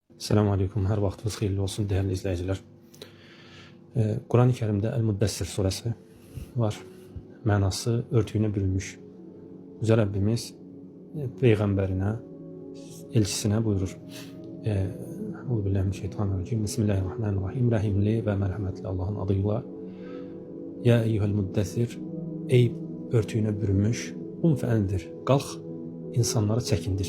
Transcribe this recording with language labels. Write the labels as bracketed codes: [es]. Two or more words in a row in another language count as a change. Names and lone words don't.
[ar] السلام عليكم, [az] her vaxtınız xeyirli olsun [tr] değerli izleyiciler. Kur'an-ı Kerim'de El-Muddessir suresi var. [az] Mənası örtüyünə bürünmüş. Yüce Rabbimiz Peyğəmbərinə, elçisinə buyurur. [ar] أعوذ بالله من الشيطان الرجيم. بسم الله الرحمن الرحيم. [az] Rəhimli və mərhəmətli Allahın adıyla. [ar] يا أيها المدثر, [az] ey örtüyünə bürünmüş, fəəndir. Qalx, insanları çəkindir.